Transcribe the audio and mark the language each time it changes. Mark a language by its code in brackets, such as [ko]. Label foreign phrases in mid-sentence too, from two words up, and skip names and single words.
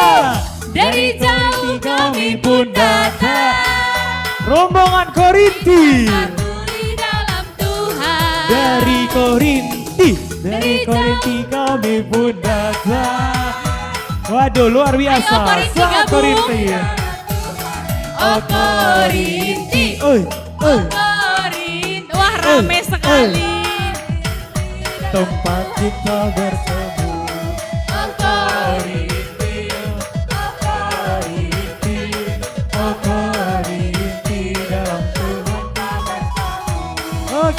[id] Dari jauh kami pun datang. Rombongan Korinti. Satu di dalam Tuhan. Dari Korinti kami pun datang. Waduh, luar biasa. Ayo, Korinti Sangat gabung. Korinti. Oh Korinti. Oi. Korinti. Wah, rame sekali. Tempat kita bertemu. Oh Korinti. Oh Korinti dalam Tuhan kita bersama. Oke.